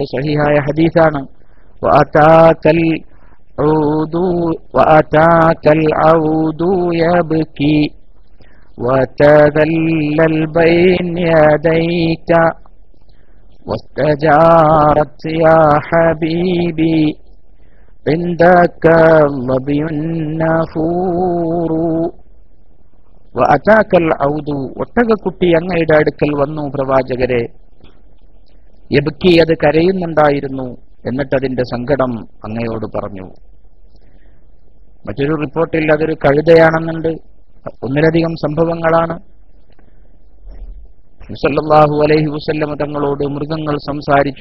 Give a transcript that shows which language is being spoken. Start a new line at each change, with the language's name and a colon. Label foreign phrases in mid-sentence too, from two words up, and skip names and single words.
Malayalam: സഹിഹായ ഹദീസാണ്.
Arabic: وأتاك العود يبكي وتذلل بين يديك واستجارت يا حبيبي عندك الظبي النافور وأتاك العود
Malayalam: ഒട്ടകക്കുട്ടി അങ്ങയുടെ അടുക്കൽ വന്നു പ്രവാചകരെ. യബ്കി, അത് കരയുന്നുണ്ടായിരുന്നു. എന്നിട്ട് അതിന്റെ സങ്കടം അങ്ങയോട് പറഞ്ഞു. മറ്റൊരു റിപ്പോർട്ടിൽ അതൊരു കഴുതയാണെന്നുണ്ട്. ഒന്നിലധികം സംഭവങ്ങളാണ്.
Arabic: صلى الله عليه وسلم
Malayalam: തങ്ങളോട് മൃഗങ്ങൾ സംസാരിച്ചു.